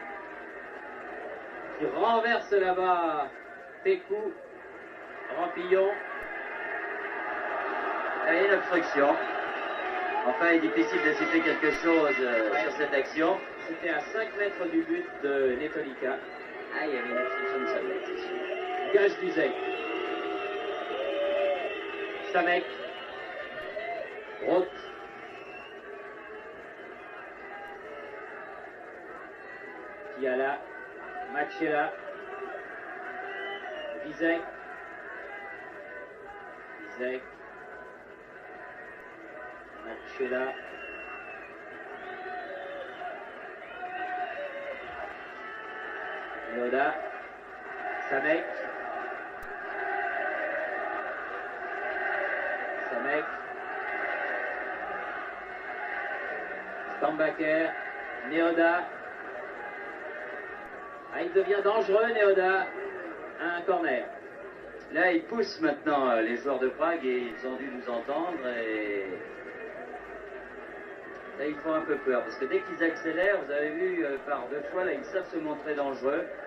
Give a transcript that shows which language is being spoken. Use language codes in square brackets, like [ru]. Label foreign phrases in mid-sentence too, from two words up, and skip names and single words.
[fr] Qui renverse là-bas Pécou. Rampillon. Et l'obstruction. Enfin, il est difficile de citer quelque chose sur cette action. C'était à 5 mètres du but de Netolika. Ah, il y avait une obstruction de Samek, c'est sûr. Gage Duzek. Samek. Roth. Kiala. Machela. Vizek. Machela. Neoda. Samek. Stambaker. Neoda. Ah, il devient dangereux, Neoda. Un corner. Là, ils poussent maintenant les joueurs de Prague et ils ont dû nous entendre et là, ils font un peu peur parce que dès qu'ils accélèrent, vous avez vu par deux fois, là, ils savent se montrer dangereux.